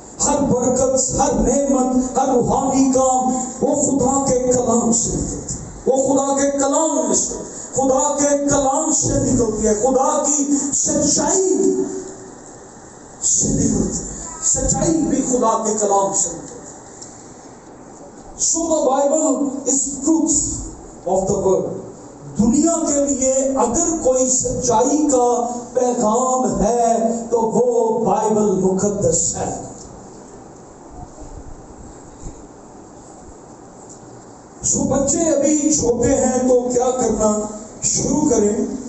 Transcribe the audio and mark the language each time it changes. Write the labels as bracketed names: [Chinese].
[Hindi] हर बरकत, हर नेमत, हर रूहानी काम वो खुदा के कलाम से निकलती है, वो खुदा के कलाम में से, खुदा के कलाम से निकलती है, खुदा की सच्चाई से निकलती है। सच्चाई भी खुदा के कलाम से निकलती है। [English] So the Bible is truth of the world. [Hindi] दुनिया के लिए अगर कोई सच्चाई का पैगाम है तो वो बाइबल मुकद्दस है। सो बच्चे अभी छोटे हैं तो क्या करना शुरू करें?